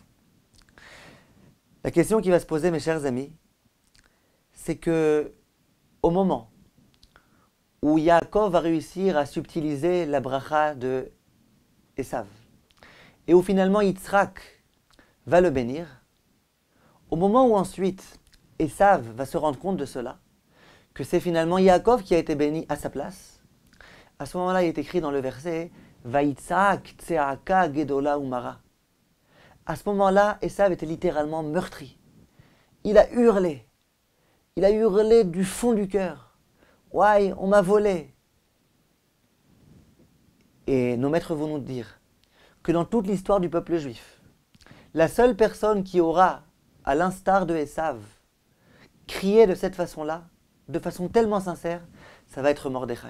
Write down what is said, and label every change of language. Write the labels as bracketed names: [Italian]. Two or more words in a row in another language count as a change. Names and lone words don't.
[French] La question qui va se poser, mes chers amis, c'est que au moment où Yaakov va réussir à subtiliser la bracha de Esav, et où finalement Yitzhak va le bénir, au moment où ensuite Esav va se rendre compte de cela, que c'est finalement Yaakov qui a été béni à sa place, à ce moment-là, il est écrit dans le verset [Hebrew] ויצעק צעקה גדולה ומרה. [French] À ce moment-là, Esav était littéralement meurtri. Il a hurlé. Il a hurlé du fond du cœur. Ouais, on m'a volé. Et nos maîtres vont nous dire que dans toute l'histoire du peuple juif, la seule personne qui aura, à l'instar de Esav, crié de cette façon-là, de façon tellement sincère, ça va être Mordechai.